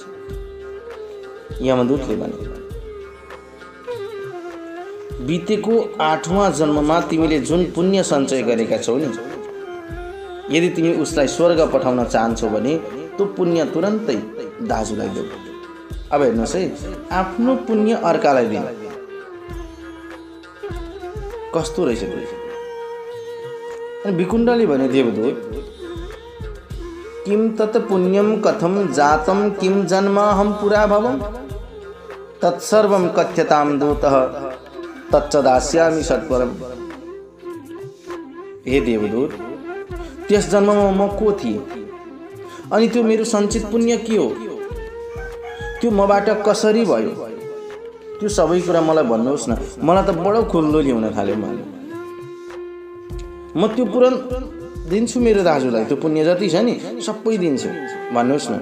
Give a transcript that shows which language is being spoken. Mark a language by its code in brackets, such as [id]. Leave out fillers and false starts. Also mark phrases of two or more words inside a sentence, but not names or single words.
[ne] यमदूतले भने बितेको 8वाँ जन्ममा तिमीले जुन पुण्य सञ्चय गरेका छौ नि, यदि तिमी उसलाई स्वर्ग पठाउन चाहन्छौ भने त्यो पुण्य तुरन्तै दाजुलाई देऊ। अब हेर्नुहोस् है, आफ्नो पुण्य अर्कालाई दिनु कस्तो रहेछ? अनि विकुण्डले भने [sa] देवदूत किम तत् पुण्यम कथम जातम किम जन्माहम पुरा भवम तत्सर्वं कथ्यताम दूतः तच्च दास्यामि सत्वरम। [ne] हे देवदूत, त्यस जन्ममा म को थिएँ अनि त्यो मेरो सञ्चित पुण्य के हो, त्यो मबाट कसरी भयो, त्यो सबै कुरा मलाई भन्नुहोस् न। मलाई त बडो खुल्दोली हुन थाल्यो। म त्यो पुरन दिन्छु मेरो दाजुलाई, त्यो पुण्य जति छ नि सबै दिन्छु, भन्नुहोस् न।